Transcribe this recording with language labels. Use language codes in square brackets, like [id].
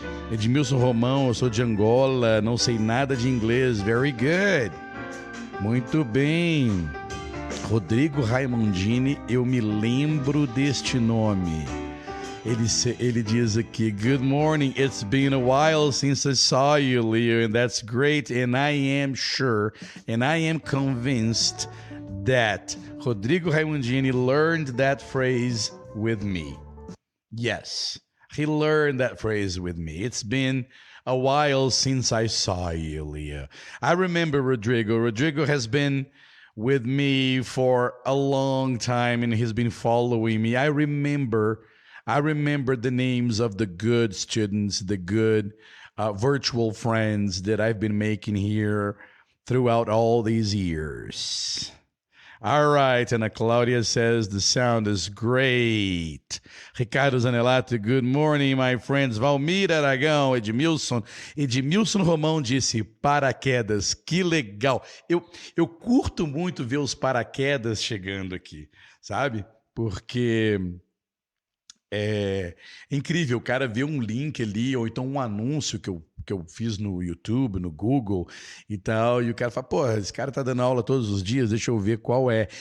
[pt] Edmilson Romão, eu sou de Angola, não sei nada de inglês. [en] Very good. [pt] Muito bem. Rodrigo Raimondini, eu me lembro deste nome. Ele diz aqui, [en] good morning, it's been a while since I saw you, Leo, and that's great, and I am sure, and I am convinced that Rodrigo Raimondini learned that phrase with me. Yes, he learned that phrase with me. It's been a while since I saw you, Leo. I remember Rodrigo. Rodrigo has been with me for a long time, and he's been following me. I remember the names of the good students, the good virtual friends that I've been making here throughout all these years. All right, Ana Claudia says the sound is great. Ricardo Zanelato, good morning, my friends. [pt] Valmir Aragão, Edmilson Romão disse paraquedas, que legal. Eu curto muito ver os paraquedas chegando aqui, sabe? Porque é incrível, o cara vê um link ali, ou então um anúncio que eu fiz no YouTube, no Google e tal, e o cara fala, pô, esse cara tá dando aula todos os dias, deixa eu ver qual é.